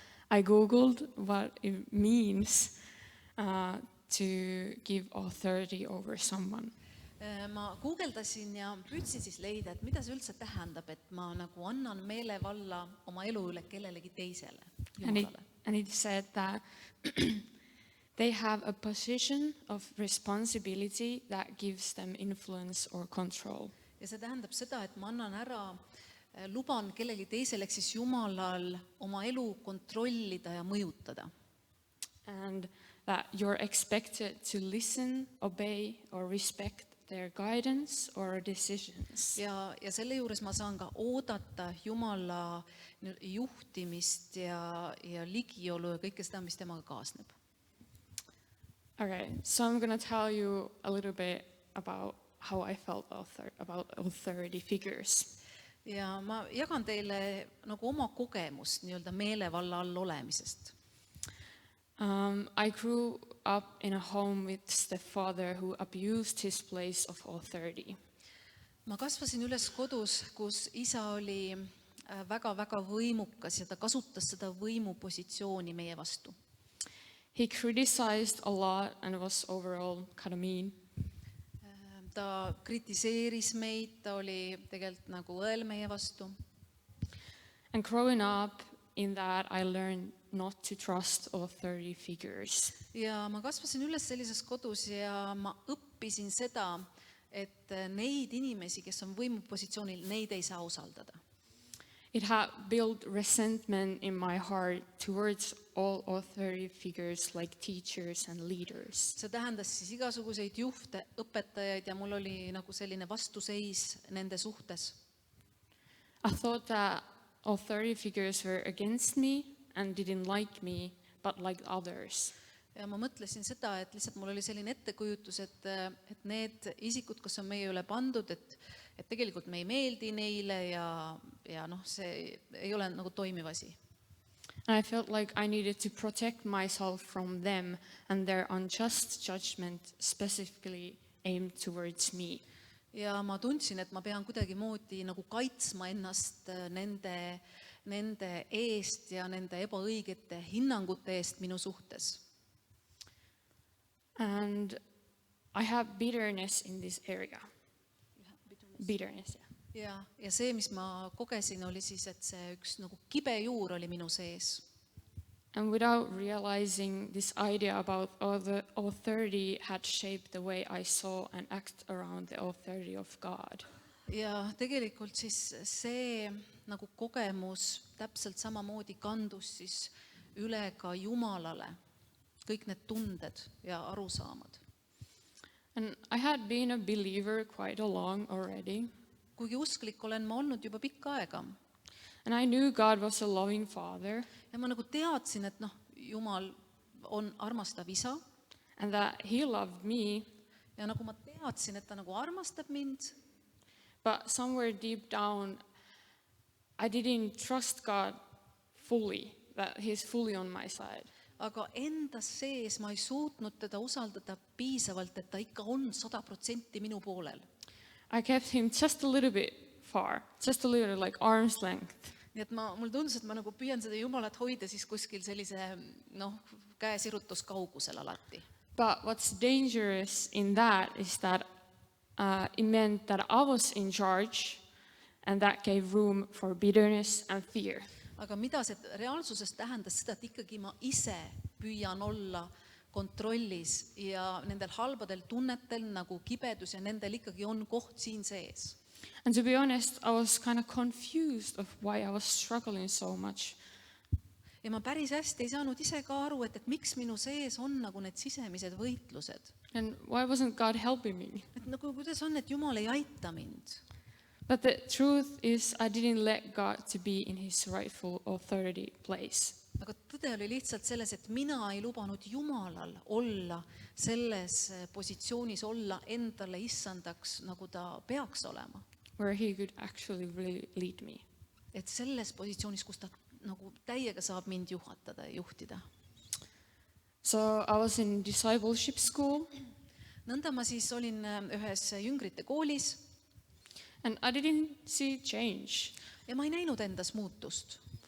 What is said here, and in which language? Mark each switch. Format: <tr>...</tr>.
<en>I googled what it means to give authority over someone.</en> <et>Ma guugeldasin ja püüdsin siis leida, et mida see üldse tähendab, et ma nagu annan meelevalla oma elu üle kellelegi teisele, Jumalale.</et> <en>And it said that they have a position of responsibility that gives them influence or control.</en> <et>Ja see tähendab seda, et ma annan ära, luban kellegi teisele, ehk siis Jumalal oma elu kontrollida ja mõjutada.</et> <en>And that you're expected to listen, obey or respect their guidance or decisions.</en> <et>Ja selle juures ma saan ka oodata Jumala juhtimist ja ligiolu ja kõike seda, mis temaga kaasneb.</et> <en>Okay, so I'm going to tell you a little bit about how I felt about authority figures.</en> <et>Ja ma jagan teile nagu oma kogemust nii-öelda meelevalla all olemisest.</et> <en>I grew up in a home with the father who abused his place of authority.</en> <et>Ma kasvasin üles kodus, kus isa oli väga-väga võimukas ja ta kasutas seda võimupositsiooni meie vastu.</et> <en>He criticized a lot and was overall kind of mean.</en> <et>Ta kritiseeris meid, ta oli tegelikult nagu õel meie vastu.</et> <en>And growing up in that, I learned not to trust authority figures.</en> <et>Ja ma kasvasin üles sellises kodus ja ma õppisin seda, et neid inimesi, kes on võimupositsioonil, neid ei saa usaldada.</et> <en>It had built resentment in my heart towards all authority figures like teachers and leaders.</en> <et>See tähendas siis igasuguseid juhte, õpetajaid ja mul oli nagu selline vastuseis nende suhtes.</et> <en>I thought that authority figures were against me and didn't like me, but like others.</en> <et>Ja ma mõtlesin seda, et lihtsalt mul oli selline ettekujutus, et need isikud, kes on meie üle pandud, et tegelikult me ei meeldi neile ja noh, see ei ole nagu toimiv asi.</et> <en>And I felt like I needed to protect myself from them and their unjust judgment specifically aimed towards me.</en> <et>Ja ma tundsin, et ma pean kuidagi moodi nagu kaitsma ennast nende eest ja nende ebaõigete hinnangute eest minu suhtes.</et> <en>And I have bitterness in this area. Bitterness, yeah.</en> <et>Ja see, mis ma kogesin, oli siis, et see üks nagu kibe juur oli minu sees.</et> <en>And without realizing, this idea about the authority had shaped the way I saw and act around the authority of God.</en> <et>Ja tegelikult siis see nagu kogemus täpselt samamoodi kandus siis üle ka Jumalale, kõik need tunded ja arusaamad.</et> <en>And I had been a believer quite a long already.</en> <et>Kuigi usklik olen ma olnud juba pikka aega.</et> <en>And I knew God was a loving father.</en> <et>Ja ma nagu teadsin, et Jumal on armastav isa.</et> <en>And that he loved me.</en> <et>Ja nagu ma teadsin, et ta nagu armastab mind.</et> <en>But somewhere deep down, I didn't trust God fully, that he's fully on my side.</en> <et>Aga endas sees ma ei suutnud teda usaldada piisavalt, et ta ikka on 100% minu poolel.</et> <en>I kept him just a little bit far, just a little like arm's length.</en> <et>Nii et mul tundus, et ma nagu püüan seda Jumalat hoida siis kuskil sellise käesirutuskaugusel alati.</et> <en>But what's dangerous in that is that it meant that I was in charge and that gave room for bitterness and fear.</en> <et>Aga mida see reaalsuses tähendas seda, et ikkagi ma ise püüan olla kontrollis ja nendel halbadel tunnetel nagu kibedus ja nendel ikkagi on koht siin sees.</et> <en>And to be honest, I was kind of confused of why I was struggling so much.</en> <et>ja ma päris hästi ei saanud ise ka aru, et miks minu sees on nagu need sisemised võitlused.</et> <en>And why wasn't God helping me?</en> <et>Et nagu kuidas on, et Jumal ei aita mind.</et> <en>But the truth is, I didn't let God to be in his rightful authority place.</en> <et>Aga tõde oli lihtsalt selles, et mina ei lubanud Jumalal olla selles positsioonis, olla endale issandaks, nagu ta peaks olema.</et> <en>Where he could actually really lead me.</en> <et>Et selles positsioonis, kus ta nagu täiega saab mind juhatada ja juhtida.</et> <en>So I was in discipleship school,</en> <et>Nõnda ma siis olin ühes jüngrite koolis</et> <en>and I didn't see change.</en> <et>ja ma ei näinud endas muutust.</et>